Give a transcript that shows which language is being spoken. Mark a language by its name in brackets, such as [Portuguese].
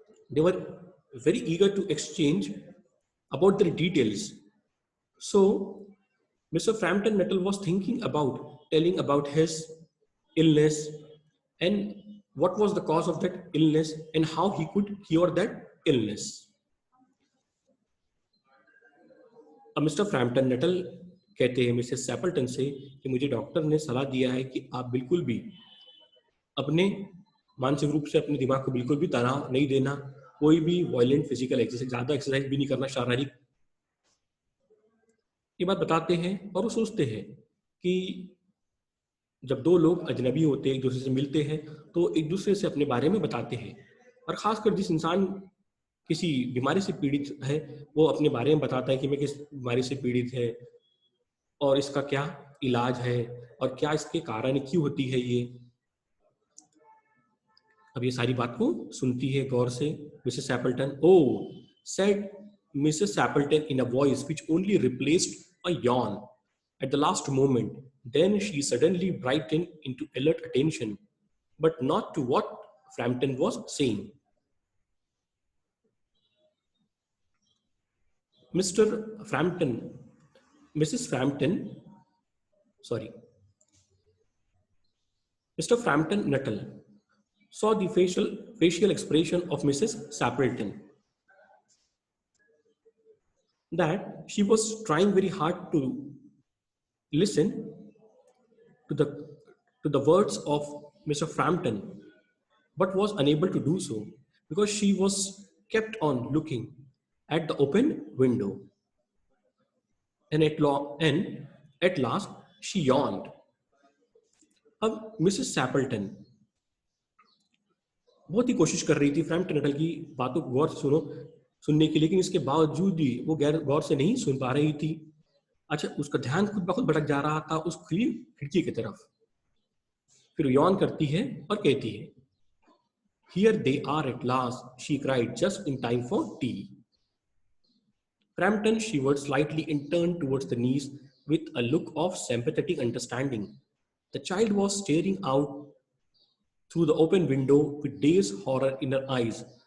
[English] They were very eager to exchange about the details. So Mr. Frampton Nuttall was thinking about telling about his illness and what was the cause of that illness and how he could cure that illness. [Hindi] अब mister Frampton Nuttall कहते हैं Mrs सैपल्टन से कि मुझे doctor ने सलाह दिया है कि आप बिल्कुल भी अपने मानसिक रूप से अपने दिमाग को बिल्कुल भी तनाव नहीं देना, कोई भी वायलेंट फिजिकल एक्सरसाइज, ज़्यादा एक्सरसाइज भी नहीं करना शारीरिक। ये बात बताते हैं और वो सोचते हैं कि जब दो लोग अजनबी होते हैं, एक दूसरे से मिलते हैं, तो एक दूसरे से अपने बारे में बताते हैं। और ख़ासकर जिस इंसान किसी बीमारी से पीड़ित है, वो अपने बारे में बताता है कि मैं किस बीमारी से पीड़ित है और इसका क्या इलाज है और क्या इसके कारण क्यों होती है ये। अब ये सारी बात को सुनती है गौर से Mrs Appleton. [English] Oh said Mrs Appleton in a voice which only replaced a yawn at the last moment. Then she suddenly brightened into alert attention, but not to what Frampton was saying. Mr. Frampton, Mrs. Frampton, sorry, Mr. Frampton Nuttall saw the facial expression of Mrs. Sappleton, that she was trying very hard to listen to the to the words of Mr. Frampton, but was unable to do so because she was kept on looking at the open window, and at last she yawned. [Hindi] अब Mrs सैपल्टन बहुत ही कोशिश कर रही थी Frampton Nuttall की बातों को गौर से सुनने की, लेकिन इसके बावजूद भी वो गौर से नहीं सुन पा रही थी। अच्छा, उसका ध्यान खुद ब खुद भटक जा रहा था उस खुली खिड़की की तरफ। फिर यौन करती है और कहती है, [English] "Here they are at last," she cried, "just in time for tea." Frampton shivered slightly and turned towards the niece with a look of sympathetic understanding. The child was staring out through the open window with dazed horror in her eyes.